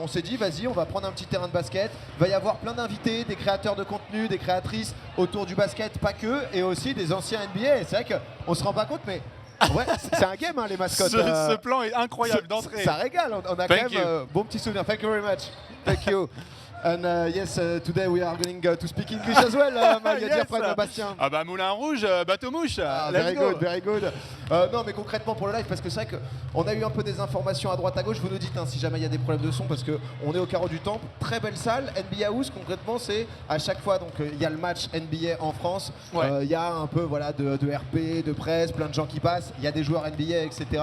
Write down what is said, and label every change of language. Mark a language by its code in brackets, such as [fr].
[fr] On s'est dit, vas-y, on va prendre un petit terrain de basket. Il va y avoir plein d'invités, des créateurs de contenu, des créatrices autour du basket, pas que, et aussi des anciens NBA. Et c'est vrai qu'on se rend pas compte, mais ouais, c'est un game, hein, les mascottes. Ce plan est incroyable d'entrée. Ça régale. On a quand même bon petit souvenir. [en] Thank you very much. Thank you. And yes, today we are going to speak English as well, my dear friend Bastien. [fr] Ah bah Moulin Rouge, bateau mouche. [en] Very good, very good. [fr] Non mais concrètement pour le live, parce que c'est vrai qu'on a eu un peu des informations à droite à gauche, vous nous dites si jamais il y a des problèmes de son, parce qu'on est au carreau du Temple, très belle salle, NBA House concrètement c'est à chaque fois, donc il y a le match NBA en France, il y a un peu voilà, de RP, de presse, plein de gens qui passent, il y a des joueurs NBA, etc.